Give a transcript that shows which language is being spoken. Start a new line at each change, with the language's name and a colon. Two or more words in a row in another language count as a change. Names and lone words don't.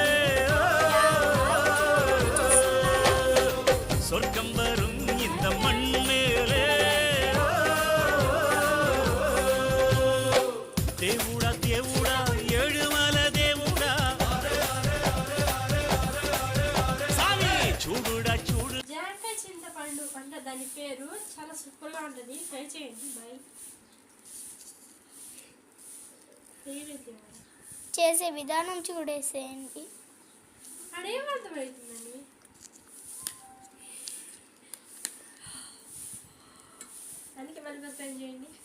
Tamil: சொர்க்கம் வரும் இந்த மண் மேலே
Telugu: దేవుడా దేవుడా ఏడుమల దేవుడా సామి చూడుడా చూడు జాంకాయ చింతపండు అంటే దాని పేరు చాలా సూపర్ గా ఉంటది ట్రై చేయండి బై చేసే విధానం చూడేసేయండి అదేం అర్థమవుతుందండి దానికి మళ్ళీ ట్రై చేయండి